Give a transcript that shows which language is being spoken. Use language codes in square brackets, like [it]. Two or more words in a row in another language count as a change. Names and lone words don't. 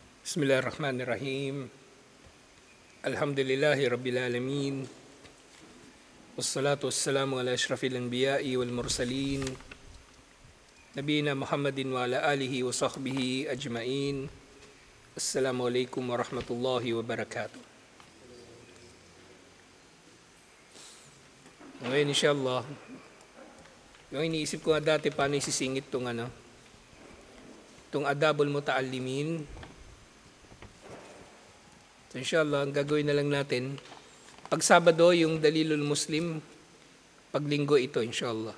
[ar] بسم الله الرحمن الرحيم الحمد لله رب العالمين. والصلاة والسلام على أشرف الأنبياء والمرسلين. نبينا محمد وعلى آله وصحبه أجمعين. السلام عليكم ورحمة الله وبركاته. [tl] Ngayon inshallah, yung iniisip ko nga dati paano isisingit itong adabul muta'allimin. So inshallah, ang gagawin na lang natin, pag Sabado yung Dalilul Muslim, pag Linggo ito inshallah.